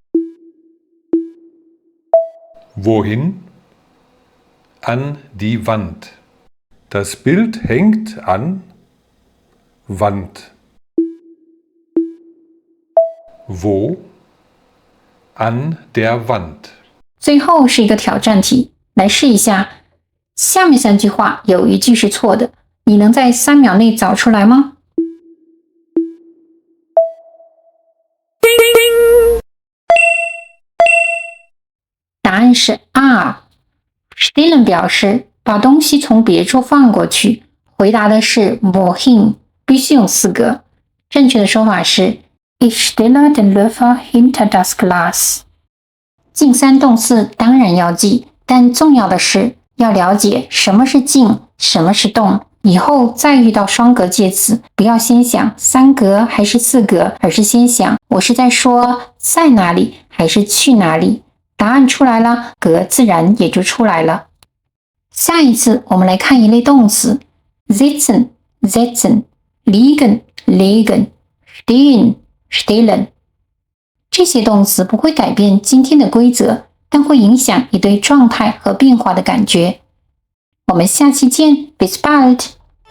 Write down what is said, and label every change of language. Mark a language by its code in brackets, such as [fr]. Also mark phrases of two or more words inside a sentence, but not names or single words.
[de] Wohin? An die Wand. Das Bild hängt an Wand. Wo? An der Wand. [zh] 最后是一个挑战题，来试一下。下面3句话有一句是错的， 你能在3秒内找出来吗？答案是 R。Stellen 表示把东西从别处放过去，回答的是 wohin， 必须用4个。正确的说法是 [de] Ich stelle den Löffel hinter das Glas。 [zh] 近3动词当然要记，但重要的是要了解什么是近，什么是动。以后再遇到双格介词，不要先想3格还是4格，而是先想我是在说在哪里还是去哪里。答案出来了，格自然也就出来了。下一次我们来看一类动词 [de] sitzen, setzen, liegen, legen, stehen, stellen。 [zh] 这些动词不会改变今天的规则，但会影响你对状态和变化的感觉。我们下期见 ， [de] bis bald。